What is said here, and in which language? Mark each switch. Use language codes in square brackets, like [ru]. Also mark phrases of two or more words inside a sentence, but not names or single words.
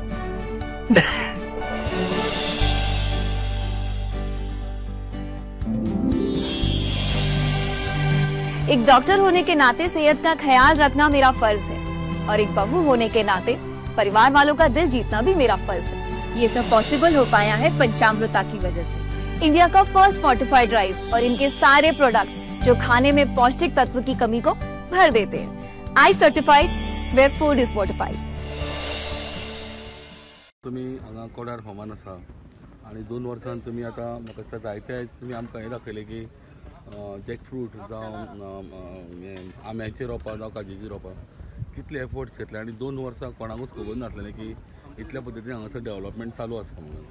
[hi] एक डॉक्टर होने के नाते सेहत का ख्याल रखना मेरा फर्ज है और एक बहू होने के नाते परिवार वालों का दिल जीतना भी मेरा फर्ज है। ये सब पॉसिबल हो पाया है पंचामृता की वजह से। इंडिया का [en] first fortified rice [hi] और इनके सारे प्रोडक्ट जो खाने में पौष्टिक तत्व की कमी को भर देते हैं। [en] I certified where food is fortified. [kok] तुमी हांगा कोडार फार्मान आसा आनी 2 वर्सां तुमी आतां म्हाका दिसता जायते तुमी आमकां हें दाखयलें की जॅकफ्रूट जावं आंब्याची रोपां जावं काजूची रोपां कितले एफर्ट्स घेतले आनी 2 वर्सां कोणाकूच खबर नासलें की इतल्या पद्दतीन हांगासर डेव्हलपमेंट चालू आसा म्हणून.